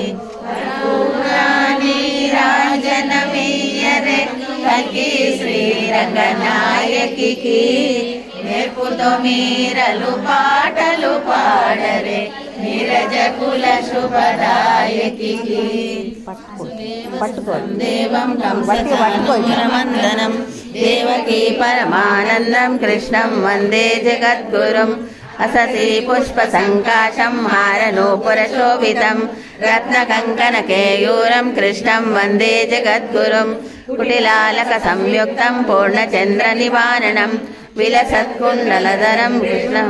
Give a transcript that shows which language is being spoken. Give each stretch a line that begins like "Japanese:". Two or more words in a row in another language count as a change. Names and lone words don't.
Telugu: కర్పూరానిరాజనమీయరే కలిగి శ్రీరంగనాయకి నేర్పుతో మీరలు పాటలు పాడరే నీరజ కుల శుభదాయకి
Sanskrit: देवं कंसमंदनं देवकी परमानंदं कृष्णं वंदे जगद्गुरुं असति पुष्प संकाशं हारनूपुर शोभितं रत्नकंकन केयूरं कृष्णं वंदे जगद्गुरुं कुटिलालक संयुक्तं पूर्णचंद्र निवारणं विलसत्कुण्डलधरं कृष्णं